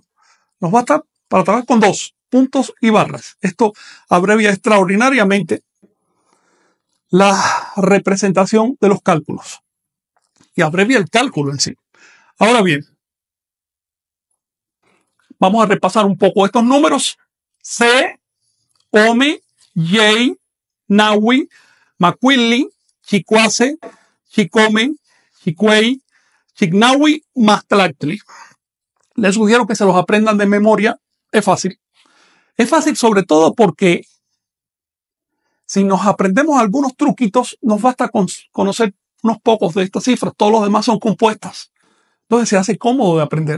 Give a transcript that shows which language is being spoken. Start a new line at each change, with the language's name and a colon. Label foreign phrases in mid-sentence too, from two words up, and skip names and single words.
Spanish: Nos basta para trabajar con 2 puntos y barras. Esto abrevia extraordinariamente la representación de los cálculos y abrevia el cálculo en sí. Ahora bien, vamos a repasar un poco estos números.
Nahuatl languages: C, Ome, Yei, Nahui, Macuili, Chicuase, Chicome, Chicuey, Chignahui, Maztlatli.
Spanish: Les sugiero que se los aprendan de memoria. Es fácil. Es fácil sobre todo porque si nos aprendemos algunos truquitos, nos basta con conocer unos pocos de estas cifras. Todos los demás son compuestas. Entonces se hace cómodo de aprender.